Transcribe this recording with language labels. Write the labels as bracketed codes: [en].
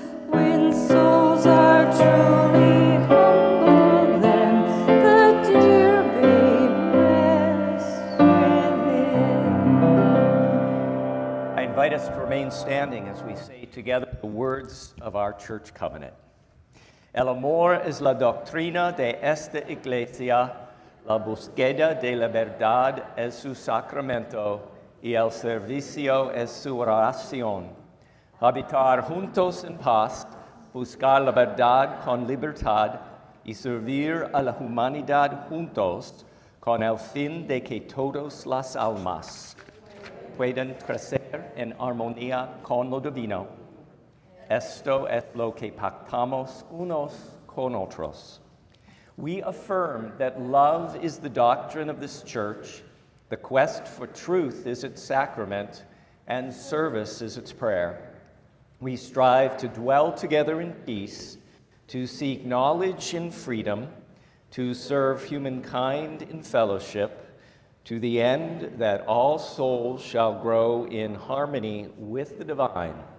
[en] When souls are truly humble, then the dear babe rests within. I invite us to remain standing as we say together the words of our church covenant. [es] El amor es la doctrina de esta iglesia, la búsqueda de la verdad es su sacramento y el servicio es su oración. Habitar juntos en paz, buscar la verdad con libertad y servir a la humanidad juntos con el fin de que todas las almas puedan crecer en armonía con lo divino. Esto es lo que pactamos unos con otros. [en] We affirm that love is the doctrine of this church, the quest for truth is its sacrament, and service is its prayer. We strive to dwell together in peace, to seek knowledge in freedom, to serve humankind in fellowship, to the end that all souls shall grow in harmony with the divine.